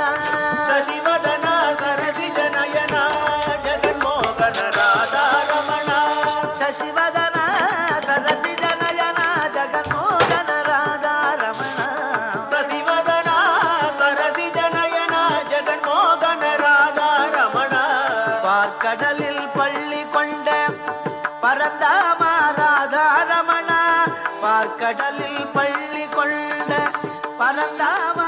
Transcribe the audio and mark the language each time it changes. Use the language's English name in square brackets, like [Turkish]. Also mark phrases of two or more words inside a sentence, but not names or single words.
[Sanskrit] ಶಶಿವದನ ಸರಸಿ ಜನಯನ ಜಗನ್ಮೋಹನ ರಾಧಾ ರಮಣ ಶಶಿವದನ ಸರಸಿ ಜನಯನ ಜಗನ್ಮೋಹನ ರಾಧಾ ರಮಣ ಶಶಿವದನ ಸರಸಿ ಜನಯನ ಜಗನ್ಮೋಹನ ರಾಧಾ ரமண [Tamil] பார்க்கடலில் பள்ளி கொண்ட பரந்தாம ராதா ரமண பார்க்கடலில் பள்ளி கொண்ட பரந்தாம